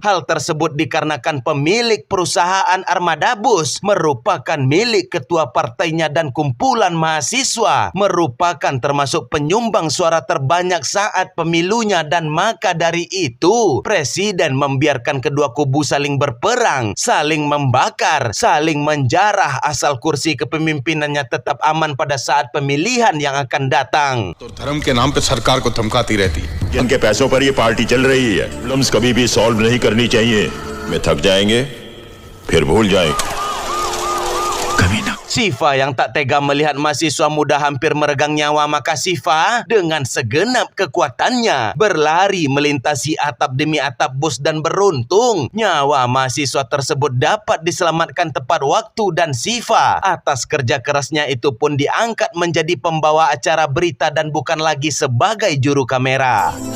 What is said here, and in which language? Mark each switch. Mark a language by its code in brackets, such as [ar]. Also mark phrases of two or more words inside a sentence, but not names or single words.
[id] Hal tersebut dikarenakan pemilik perusahaan Armada Bus merupakan milik ketua partainya dan kumpulan mahasiswa, merupakan termasuk penyumbang suara terbanyak saat pemilunya, dan maka dari itu presiden membiarkan kedua kubu saling berperang, saling membakar, saling menjarah asal kursi kepemimpinannya tetap aman pada saat pemilihan yang akan datang. [hi] तो धर्म के नाम पे सरकार को धमकाती रहती है। जिनके पैसों पर ये पार्टी चल रही है, प्रॉब्लम्स कभी भी सॉल्व नहीं करनी चाहिए। मैं थक जाएंगे, फिर भूल जाएंगे। [id] Sifa yang tak tega melihat mahasiswa muda hampir meregang nyawa, maka Sifa dengan segenap kekuatannya berlari melintasi atap demi atap bus dan beruntung nyawa mahasiswa tersebut dapat diselamatkan tepat waktu, dan Sifa atas kerja kerasnya itu pun diangkat menjadi pembawa acara berita dan bukan lagi sebagai juru kamera.